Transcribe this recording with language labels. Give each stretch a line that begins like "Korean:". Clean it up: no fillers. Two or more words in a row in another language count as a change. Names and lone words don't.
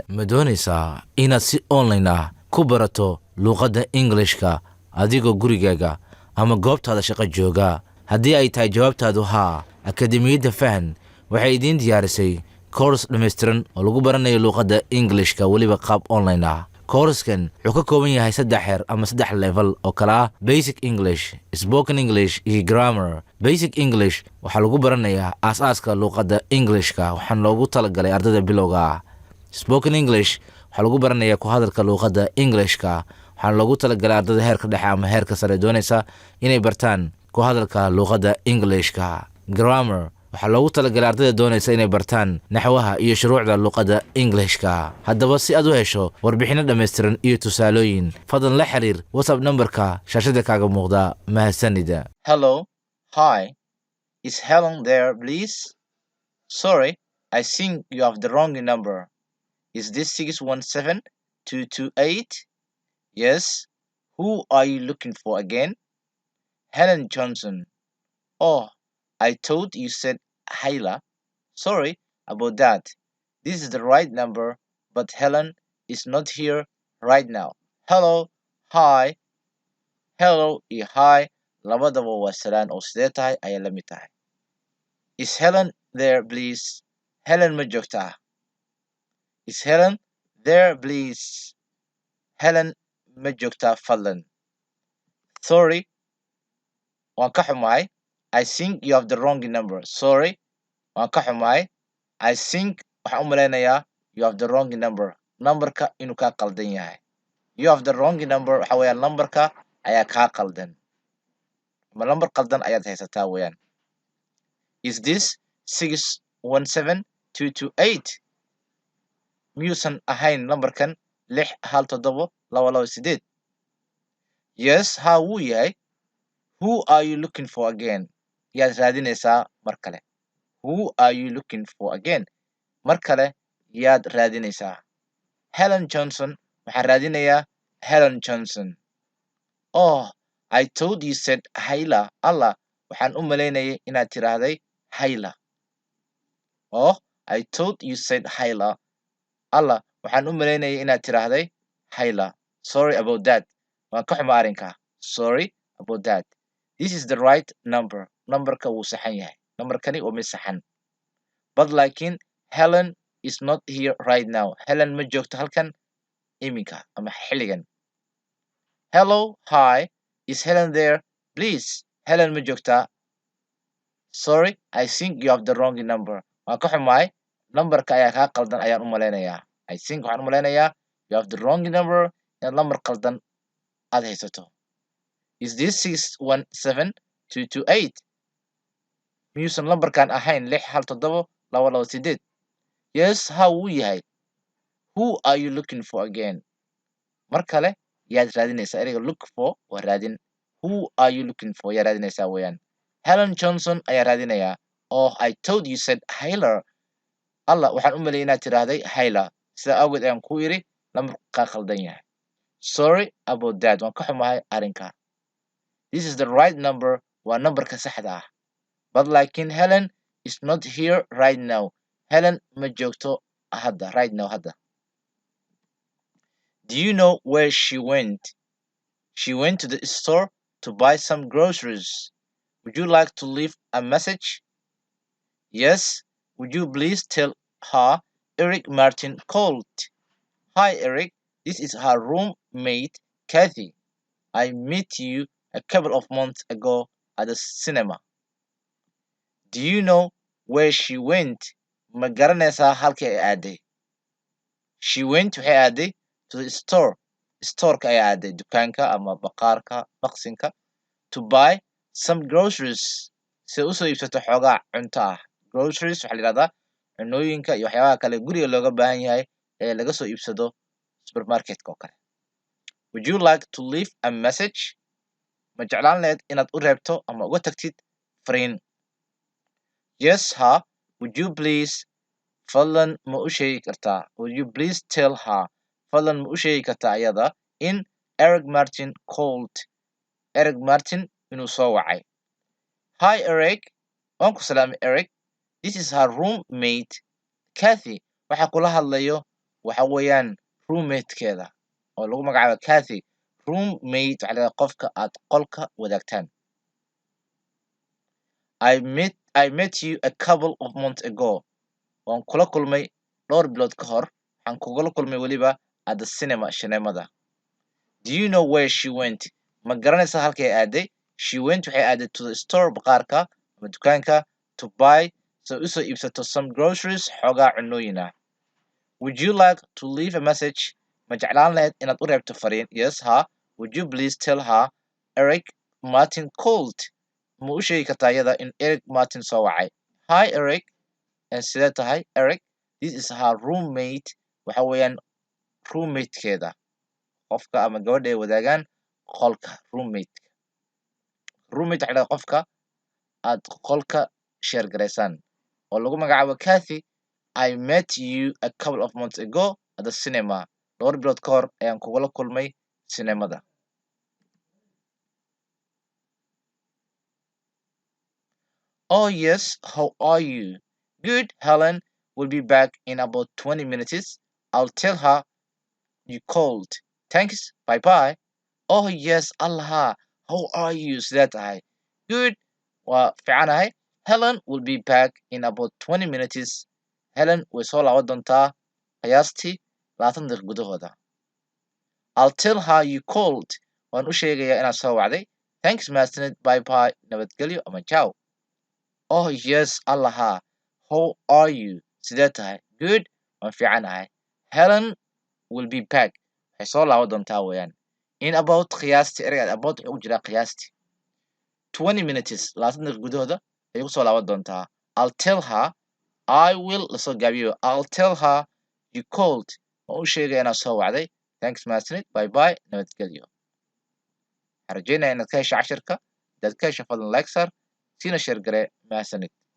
Somali: ma doonaysaa inaad si online ah ku barato luuqadda Englishka adigoo gurigaaga ama goobtaada shaqo jooga? haddii ay tahay jawaabtaadu haa, Akademiyadda Fahan waxay idiin diyaarisay course dhammaystiran oo lagu baranayo luuqadda Englishka weliba qaab online ah. koorskan wuxuu ka kooban yahay 3 xeer ama 3 level oo kala ah Basic English, Spoken English iyo Grammar. Basic English waxaa lagu baranayaa aasaaska luuqadda Englishka waxaana loogu talagalay ardayda bilowga ah. Spoken English waxaa lagu baranayaa ku hadalka luuqadda Englishka waxaana loogu talagalay ardayda heerka dhexe ama heerka sare doonaysa inay bartaan ku hadalka luuqadda Englishka. Grammar waxaa loogu talagalay ardayda doonaysa inay bartaan naxwaha iyo shuruucda luuqadda Englishka. haddaba si aad u hesho warbixino dhammaystiran iyo tusaalooyin, fadlan la xiriir WhatsApp numberka shaashada kaaga muuqda. mahadsanida.
English: Hello, hi, is Helen there, please? Sorry, I think you have the wrong number. Is this 617-228? Yes. Who are you looking for again? Helen Johnson. Oh, I thought you said Hyla. Sorry about that. This is the right number, but Helen is not here right now. Hello, hi, hello
Somali: iyo hi labadaba waa salaan oo sidee tahay ayaa la mid tahay.
English: Is Helen there, please? Helen
Somali: ma joogtaa?
English: Is Helen there, please? Helen
Somali: ma joogtaa fadlan? Sorry, waan ka xumahay.
English: I think you have the wrong number. Sorry,
Somali: waan ka xumahay.
English: I think
Somali: waxaan u malaynayaa
English: you have the wrong number.
Somali: Numberka inuu kaa qaldan yahay.
English: You have the wrong number
Somali: waxa weeyaan numberka ayaa kaa qaldan. Ma number qaldan ayaad haysataa weeyaan.
English: Is this 617-228?
Somali: miyuusan ahayn numberkan 617-228? Yes, haa wuu yahay.
English: Who are you looking for again?
Somali: yaad raadinaysaa mar kale.
English: Who are you looking for again?
Somali: mar kale yaad raadinaysaa. Helen Johnson waxaan raadinayaa Helen Johnson.
English: Oh, I thought you said Hyla.
Somali: Allah, waxaan u malaynayay inaad tiraahday Hyla.
English: Oh, I thought you said Hyla.
Somali: Allah, waxaan u malaynayay inaad tiraahday Hyla.
English: Sorry about that.
Somali: waan ka xumaa arrinka.
English: Sorry about that. This is the right number.
Somali: Numberka wuu saxan yahay. Numberkani waa mid saxan.
English: But laakiin Helen is not here right now.
Somali: Helen ma joogto halkan iminka ama xilligan.
English: Hello, hi, is Helen there?
Somali: Please, Helen ma joogtaa?
English: Sorry, I think you have the wrong number.
Somali: waan ka xumahay. Numberka ayaa kaa qaldan ayaan u malaynayaa.
English: I think
Somali: waxaan u malaynayaa
English: you have the wrong number
Somali: inaad number qaldan aad haysato.
English: Is this 617-228?
Somali: miyuusan numberkan ahayn 617-228? Yes, haa wuu yahay.
English: Who are you looking for again?
Somali: mar kale yaad raadinaysaa. ereyga
English: look for
Somali: waa raadin.
English: Who are you looking for
Somali: yaa raadinaysaa weeyaan. Helen Johnson ayaa raadinayaa.
English: Oh, I told you said Hyla.
Somali: Allah, waxaan u maleeyay inaad tiraahday Hyla. sidaa awgeed ayaan ku iri numberku kaa qaldan yahay.
English: Sorry about that.
Somali: waan ka xumahay arrinka.
English: This is the right number.
Somali: waa numberka saxda ah.
English: But laakiin Helen is not here right now.
Somali: Helen ma joogto hadda.
English: Right now hadda. Do you know where she went? She went to the store to buy some groceries. Would you like to leave a message? Yes. Would you please tell her Eric Martin called? Hi Eric, this is her roommate Kathy. I met you a couple of months ago at the cinema. Do you know where she went?
Somali: ma garanaysaa halkii ay aaday?
English: She went
Somali: waxay aaday
English: to the store.
Somali: Storeka ayay aaday dukaanka ama baqaarka maqsinka
English: to buy some groceries
Somali: si usoo iibsato xoogaa cunto ah. Groceries waxaa la yidhahdaa cunooyinka iyo waxyaabaha kale guriga looga baahan yahay ee laga soo iibsado supermarketka oo kale.
English: Would you like to leave a message?
Somali: Ma jeclaan lahayd inaad u reebto ama uga tagtid fariin?
English: Yes, ha. Would you please?
Somali: Fadlan ma u sheegi kartaa?
English: Would you please tell her?
Somali: Fadlan ma u sheegi kartaa ayada in Eric Martin called. Eric Martin inuu soo wacay. Hi Eric. Waan ku salaamay Eric.
English: This is her roommate.
Somali: Kathy. Waxa kula hadlayo waxa weeyaan roommate-keeda oo lagu magacaabo Kathy. Roommate waxaa la yidhahdaa qofka aad qolka wadaagtaan.
English: I met you a couple of months ago.
Somali: Waan kula kulmay dhowr bilood ka hor. Waxaan kugula kulmay weliba
English: at the cinema
Somali: shineemada.
English: Do you know where she went?
Somali: Ma garanaysaa halkay aaday?
English: She went
Somali: waxay aaday
English: to the store
Somali: baqaarka ama dukaanka
English: to buy
Somali: so usoo iibsato
English: some groceries
Somali: xoogaa cunooyin ah.
English: Would you like to leave a message?
Somali: Ma jeclaan lahayd inaad u reebto fariin?
English: Yes, ha. Would you please tell her Eric Martin called?
Somali: Ma u sheegi kartaa iyada in Eric Martin soo wacay?
English: Hi Eric.
Somali: Sidee tahay
English: Eric? This is her roommate.
Somali: Waxa weeyaan roommate-keeda. Qofka ama gabadha ay wadaagaan qolka roommate. Roommate waxaa la yidhahdaa qofka aad qolka share garaysaan oo lagu magacaabo Kathy.
English: I met you a couple of months ago at the cinema.
Somali: Dhowr bilood ka hor ayaan kugula kulmay sineemada.
English: Oh yes, how are you? Good, Helen will be back in about 20 minutes. I'll tell her you called. Thanks, bye bye. Oh yes, Allah, how are you?
Somali: Sidee tahay? Good, waa fiicanahay.
English: Helen will be back in about 20 minutes.
Somali: Helen way soo laaban doontaa qiyaastii 20 daqiiqo gudahooda.
English: I'll tell her you called.
Somali: Waan u sheegayaa inaad soo wacday. Thanks, mahadsanid,
English: bye bye,
Somali: nabadgelyo ama ciao.
English: Oh yes, Allah, how are you?
Somali: Sidee tahay? Good, waan fiicanahay.
English: Helen will be back.
Somali: Waxay soo laaban doontaa weeyaan.
English: In about
Somali: qiyaastii ereyga about wuxuu u jiraa qiyaastii 20 minutes 20 daqiiqo gudahooda ayay ku soo laaban doontaa.
English: I'll tell her I will
Somali: lasoo gaabiyo.
English: I'll tell her you called.
Somali: Waan u sheegaya inaad soo wacday. Thanks, mahadsanid,
English: bye bye,
Somali: nabadgelyo. Waxaan rajeynayaa inaad ka hesho cashirka. Haddaad ka hesho fadlan like saar siina share garee mahadsanid.